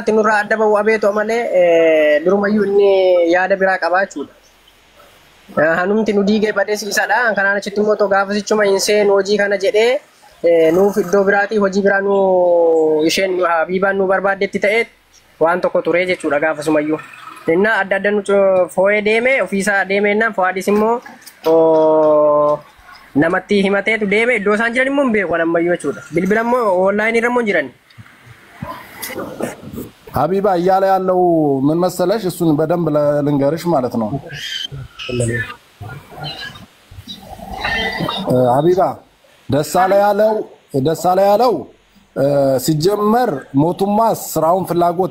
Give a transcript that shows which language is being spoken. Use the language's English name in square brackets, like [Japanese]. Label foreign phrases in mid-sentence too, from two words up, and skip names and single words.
[Oromo] itti nurraa adda ba'u abeeto malee durumayyuu inni yaada biraa qabaa jechuudha hanumti nu diigee badeessiisadha kanaan achitti immoo too gaafasichuma hin seen hojii kana jedhee nuuf iddoo biraati hojii biraa nu isheen Habibaan nu barbaadetti ta'e waan tokko ture jechuudha gaafasumayyuu inna adda adda nu foo'ee deeme ofiisaa deemeenna Fuhaadis immoo namatti himateetu deeme iddoo isaan jiran immoo hin beeku ammayyuu jechuudha bilbila immoo onlaayinii irra immoo jiran [Amharic] ሀቢባ እያለ ያለው ምን መሰለሽ እሱን በደንብ ልንገርሽ ማለት ነው ሀቢባ ደሳለ ያለው ሲጀመር ሞቱማ ስራውን ፍላጎት